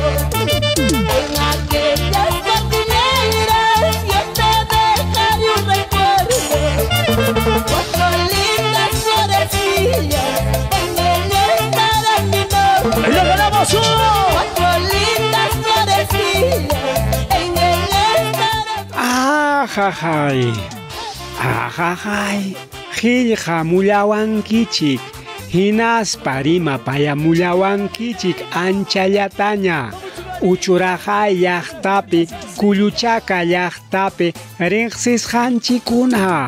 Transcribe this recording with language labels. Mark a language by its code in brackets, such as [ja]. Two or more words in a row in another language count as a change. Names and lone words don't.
[es] En aquellas cortineras yo te dejaré un recuerdo. Cuatro lindas florecillas en el estará mi nombre. ¡Lo ganamos! Cuatro lindas florecillas en el estará. Ajajay. Ajajay. [qu] Qillqa mullawankichik. Hinaspa rimapaya mullawankichik anchallataña. Uchurajay llaqtapi, Kuluchaka llaqtapi riqsisqanchikuna.